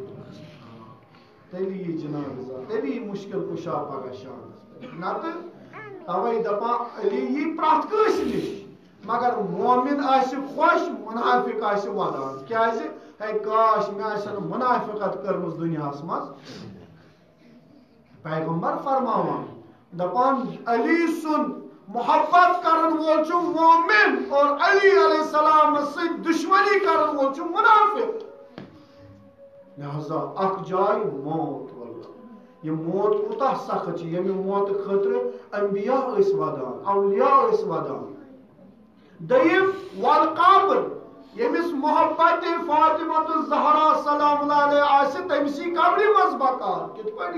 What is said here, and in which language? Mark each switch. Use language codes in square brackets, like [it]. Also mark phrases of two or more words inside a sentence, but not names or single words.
[ks] تیٚلہِ یی جناب زہرا تیٚلہِ یی مُشکل کُشا پگاہ شامس پٮ۪ٹھ نتہٕ توے دپان علی یی پرٛٮ۪تھ کٲنٛسہِ نِش مگر مومن آسہِ خۄش منافق آسہِ ودان کیازِ ہے کاش مےٚ آسہِ نہٕ منافقت کٔرمٕژ دُنیاہس منٛز پیغمبر فرماوان دپان علی سُنٛد محبت کرن وول چھُ مومن اور علی علیہ السلام سۭتۍ دشمنی کرن وول چھُ منافق لہذا اکھ جاے موت واللہ یہ موت کوٗتاہ سخت چھِ ییٚمہِ موتہٕ خٲطرٕ انبیاء ٲسۍ ودان اولیاء ٲسۍ ودان دوٚیِم والقابر ییٚمِس محبت فاطمہ الزہرا [ar] سلام اللہ علیہ [ks] آسہِ تٔمِس یی قبرِ منٛز بکار کِتھ پٲٹھۍ